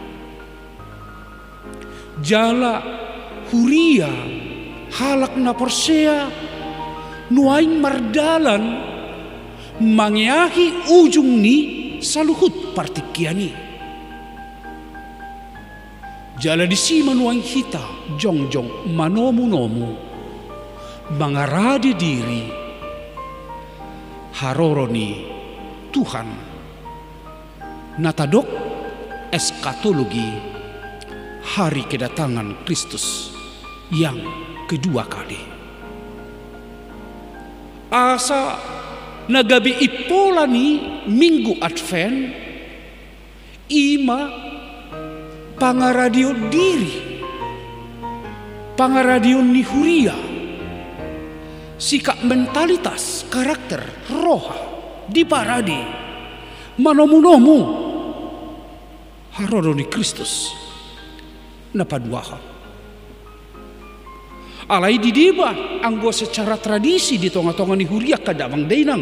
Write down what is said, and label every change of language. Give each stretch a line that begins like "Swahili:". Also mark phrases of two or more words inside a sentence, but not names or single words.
Batak Toba: Jala huria halak na porsea nuaing mardalan mangyahi ujung ni saluhut partikiani. Jala di sima nuaing hita jongjong manomu-nomu mangaradi diri haroroni Tuhan natadok eskatologi
Indonesian: hari kedatangan Kristus yang kedua kali.
Batak Toba: Asa nagabi ipolani minggu Advent ima pangaradio diri pangaradio ni huria
Indonesian: sikap mentalitas karakter
Batak Toba: roha di paradi manomu-nomu haroroni Kristus napaduaha. Alai di deba anggo
Indonesian: secara tradisi
Batak Toba: di tonga-tonga ni huria kadamang dainang.